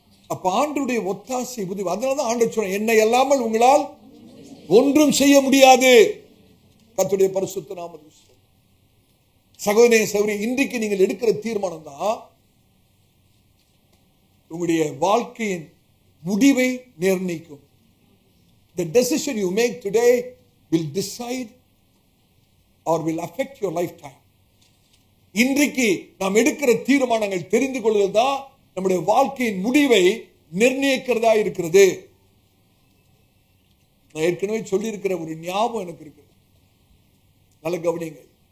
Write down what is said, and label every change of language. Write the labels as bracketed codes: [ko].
[ta] அப்ப ஆண்டவருடைய ஒத்தாசை உதவி. அதனாலதான் ஆண்டவர் சொன்னார், என்னை அல்லாமல் உங்களால் ஒன்றும் செய்ய முடியாது. கர்த்தருடைய பரிசுத்த நாமத்துக்கு. சகோதரனே சகோதரி, இன்றைக்கு நீங்கள் எடுக்கிற தீர்மானம் தான் உங்களுடைய வாழ்க்கையின் முடிவை நிர்ணயிக்கும். [en] The decision you make today will decide or will affect your lifetime. [ta] இன்றைக்கு நாம் எடுக்கிற தீர்மானங்கள் தெரிந்து கொள்வது தான் நம்முடைய வாழ்க்கையின் முடிவை நிர்ணயிக்கிறதா இருக்கிறது. நான் ஏற்கனவே சொல்லி இருக்கிற ஒரு ஞாபகம் எனக்கு இருக்கு, நல்ல கவனிங்க.